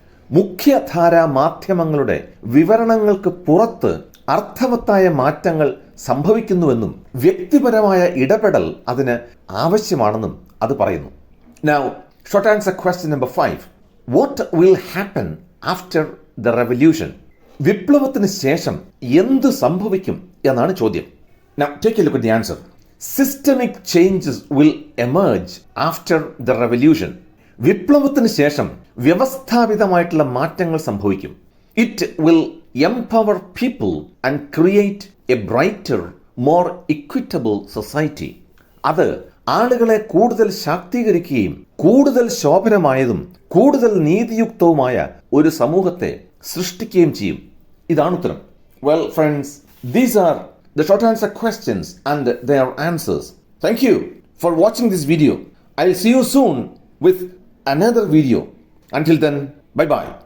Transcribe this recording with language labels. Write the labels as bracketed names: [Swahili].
[Malayalam] മുഖ്യധാരാ മാധ്യമങ്ങളുടെ വിവരണങ്ങൾക്ക് പുറത്ത് അർത്ഥവത്തായ മാറ്റങ്ങൾ സംഭവിക്കുന്നുവെന്നും വ്യക്തിപരമായ ഇടപെടൽ അതിന് ആവശ്യമാണെന്നും അത് പറയുന്നു. [English] Now, short answer question number 5. What will happen after the revolution? [Malayalam] വിപ്ലവത്തിന് ശേഷം എന്ത് സംഭവിക്കും എന്നാണ് ചോദ്യം. [English] Now, take a look at the answer. Systemic changes will emerge after the revolution. [Malayalam] വിപ്ലവത്തിന് ശേഷം വ്യവസ്ഥാപിതമായിട്ടുള്ള മാറ്റങ്ങൾ സംഭവിക്കും. [English] It will empower people and create a brighter, more equitable society. [Malayalam] അത് ആളുകളെ കൂടുതൽ ശാക്തീകരിക്കുകയും കൂടുതൽ ശോഭനമായതും കൂടുതൽ നീതിയുക്തവുമായ ഒരു സമൂഹത്തെ സൃഷ്ടിക്കുകയും ചെയ്യും. ഇതാണ് ഉത്തരം. [English] Well, friends, these are the short answer questions and their answers. Thank you for watching this video. I'll see you soon with another video. Until then, bye-bye.